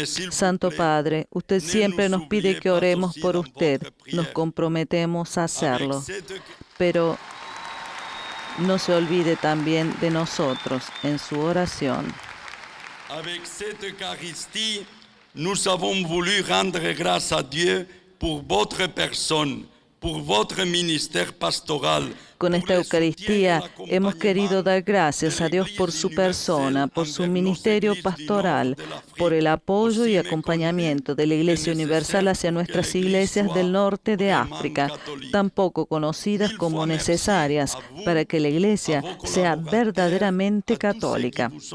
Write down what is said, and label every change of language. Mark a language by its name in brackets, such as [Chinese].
[Spanish] Santo Padre, usted siempre nos pide que oremos por usted. Nos comprometemos a hacerlo. Pero no se olvide también de nosotros en su oración. [French] Avec cette Eucharistie, nous avons voulu rendre grâce à Dieu pour votre personne, pour votre ministère pastoral. [Spanish] Con esta Eucaristía hemos querido dar gracias a Dios por su persona, por su ministerio pastoral, por el apoyo y acompañamiento de la Iglesia Universal hacia nuestras iglesias del norte de África, tan poco conocidas como necesarias para que la Iglesia sea verdaderamente católica.